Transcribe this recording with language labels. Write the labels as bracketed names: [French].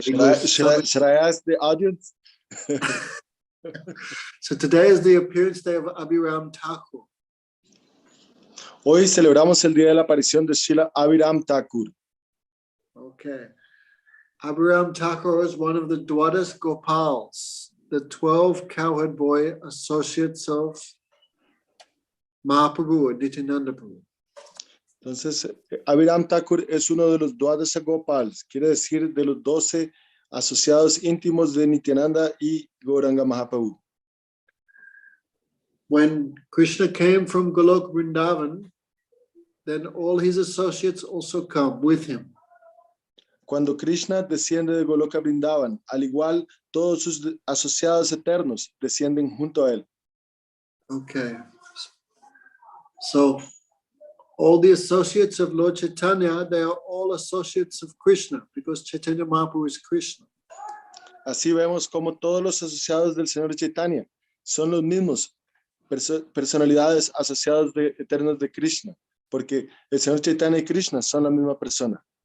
[English] Should I ask the audience? So today is the appearance day of Abhiram Thakur. [Spanish] Hoy celebramos el día de la aparición de Srila Abhiram Thakur. [English] Okay. Abhiram Thakur is one of the Dwadas Gopals, the 12 cowherd boy associates of Mahaprabhu or Nityananda Prabhu. [Spanish] Entonces, Abhiram Thakur es uno de los Dwadasa Gopals, quiere decir de los 12 asociados íntimos de Nityananda y Gauranga Mahaprabhu. [English] When Krishna came from Golok Vrindavan, then all his associates also come with him. [Spanish] Cuando Krishna desciende de Goloka Vrindavan, al igual todos sus asociados eternos descienden junto a él. [English] Okay. So all the associates of Lord Chaitanya, they are all associates of Krishna because Chaitanya Mahaprabhu is Krishna. [Spanish] Así vemos como todos los asociados del Señor Chaitanya son los mismos personalidades asociadas eternas de Krishna, porque el Señor Chaitanya y Krishna son la misma persona.